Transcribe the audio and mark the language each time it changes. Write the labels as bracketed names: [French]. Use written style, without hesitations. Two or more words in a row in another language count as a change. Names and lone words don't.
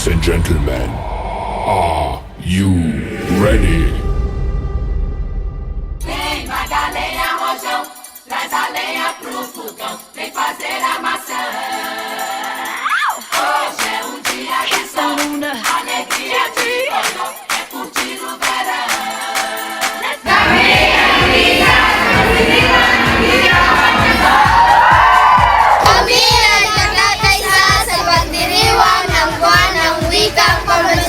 [English] gentlemen, are you ready? [Portuguese] Vem, maga lenha, rojão, traz a lenha pro fogão, vem fazer a maçã. Hoje é um dia de sol, alegria de forró, é curtir o verão. [Filipino] Kami ay nagkakaisa sa pagdiriwang ng buwan ng wikang pambansa.